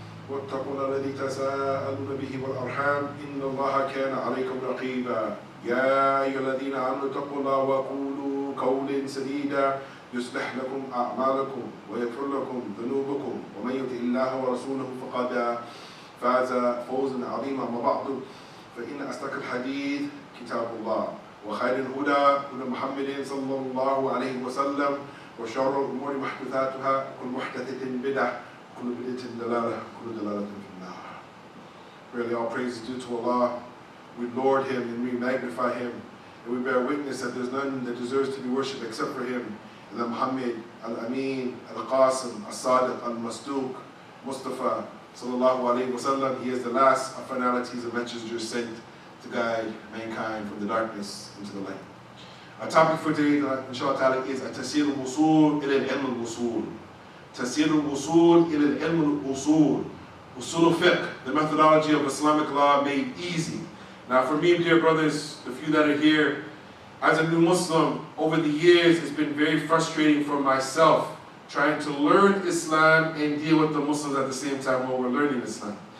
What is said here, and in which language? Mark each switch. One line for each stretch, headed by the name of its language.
Arabic: واتقوا الله الذي تساءلون به والأرحام إن الله كان عليكم رقيبا يا أيها الذين آمنوا اتقوا الله وقولوا قولا سديدا يصلح لكم أعمالكم ويغفر لكم ذنوبكم ومن يطع الله ورسوله فقد فاز فوزا عظيما. أما بعد فإن أصدق الحديث كتاب الله وخير الهدى هدى محمد صلى الله عليه وسلم وشر الأمور محدثاتها كل محدثة بدعة كل بدعة ضلالة كل ضلالة في النار.
English: Really all praise is due to Allah. We Lord Him and we magnify Him and we bear witness that there's none that deserves to be worshipped except for Him. And that Muhammad al-Amin, al-Qasim, al-Sadiq, al-Masduq, Mustafa sallallahu alayhi wa sallam, he is the last of finalities and messengers sent to guide mankind from the darkness into the light. Our topic for today, inshallah ta'ala, is
Arabic: تسير الوصول إلى العلم الوصول. تسير الوصول إلى العلم الوصول.
English: Usul al-Fiqh, the methodology of Islamic law made easy. Now for me, dear brothers, the few that are here, as a new Muslim, over the years it's been very frustrating for myself trying to learn Islam and deal with the Muslims at the same time while we're learning Islam.